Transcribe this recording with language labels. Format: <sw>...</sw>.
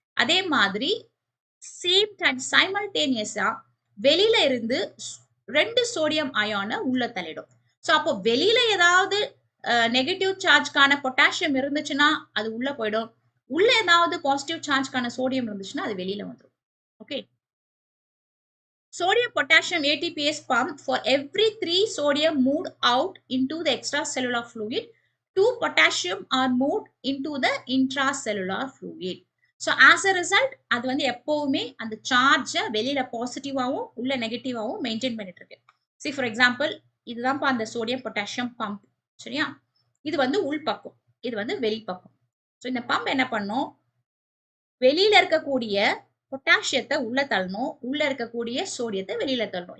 <ta>அதே மாதிரி same time சைமல்டேனியஸா வெளியில இருந்து 2 சோடியம் அயானை உள்ள தள்ளிடும். ஸோ அப்போ வெளியில ஏதாவது நெகட்டிவ் சார்ஜ்கான பொட்டாசியம் இருந்துச்சுன்னா அது உள்ள போயிடும். உள்ள ஏதாவது பாசிட்டிவ் சார்ஜ்கான சோடியம் இருந்துச்சுன்னா அது வெளியில வந்துடும்.</ta> <en>Okay, sodium potassium ATPase pump, for every 3 sodium moved out into the extracellular fluid, 2 potassium are moved into the intracellular fluid.</en> <ta>So as a result அது வந்து எப்பவுமே அந்த சார்ஜை வெளியில பாசிட்டிவாவும் உள்ள நெகட்டிவாவும் மெயின்டைன் பண்ணிட்டு இருக்கு. See for example, இதுதான் அந்த சோடியம் பொட்டாசியம் பம்ப். சரியா, இது வந்து உள்பக்கம், இது வந்து வெளிப்பக்கம். ஸோ இந்த பம்ப் என்ன பண்ணும்? வெளியில இருக்கக்கூடிய பொட்டாசியத்தை உள்ள தள்ளணும், உள்ள இருக்கக்கூடிய சோடியத்தை வெளியில தள்ளணும்.</ta>